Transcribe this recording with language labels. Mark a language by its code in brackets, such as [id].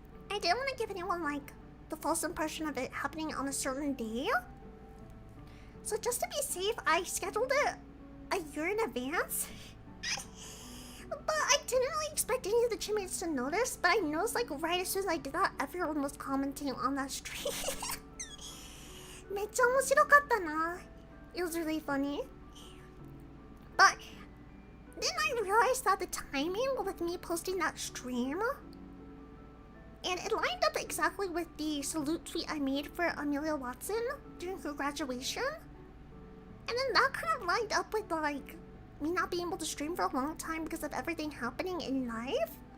[en] I didn't want to give anyone like the false impression of it happening on a certain day. So just to be safe, I scheduled it a year in advance. But I didn't really expect any of the Chipmates to notice. But I noticed like right as soon as I did that, everyone was commenting on that stream. [ja] めっちゃ面白かったな. [en] It was really funny. But then I realized that the timing with me posting that stream, and it lined up exactly with the salute tweet I made for Amelia Watson during her graduation. And then that kind of lined up with like me not being able to stream for a long time because of everything happening in life.